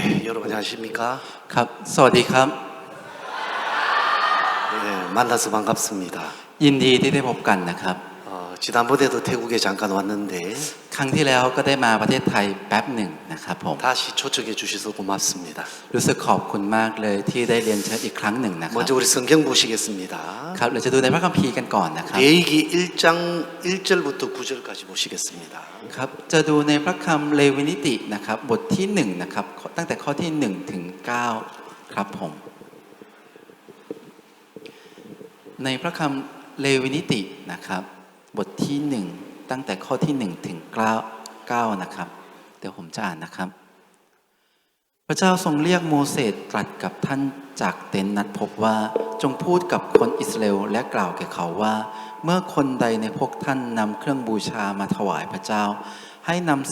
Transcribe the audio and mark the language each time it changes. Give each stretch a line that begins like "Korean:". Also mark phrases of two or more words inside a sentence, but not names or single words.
Korean: 여러분 안녕하십니까?
Thai: ครับสวัสดีครับ
Korean: 네, 만나서 반갑습니다.
Thai: ยินดีที่ได้พบกันนะครับ
Korean: 지난번에도 태국에 잠깐 왔는데
Thai: ครั้งที่แล้วก็ได้มาประเทศไทยแป๊บหนึ่งนะครับผม
Korean: 다시 초청해 주셔서 고맙습니다.
Thai: รู้สึกขอบคุณมากเลยที่ได้เรียนเชิญอีกครั้งหนึ่งนะครับ
Korean: 먼저 우리 성경 보시겠습니다.
Thai: ครับเราจะดูในพระคัมภีร์กันก่อนนะครับ
Korean: 레위기 1장 1절부터 9절까지 보시겠습니다.
Thai: ครับจะดูในพระคัมภีร์เลวีนิตินะครับบทที่1นะครับตั้งแต่ข้อที่1ถึง9ครับผม ในพระคัมภีร์เลวีนิตินะครับบทที่1ตั้งแต่ข้อที่1ถึง9นะครับเดี๋ยวผมจะอ่านนะครับพระเจ้าทรงเรียกโมเสสตรัสกับท่านจากเต็นท์นัดพบว่าจงพูดกับคนอิสราเอลและกล่าวแก่เขาว่าเมื่อคนใดในพวกท่านนำเครื่องบูชามาถวายพระเจ้าให้นำสั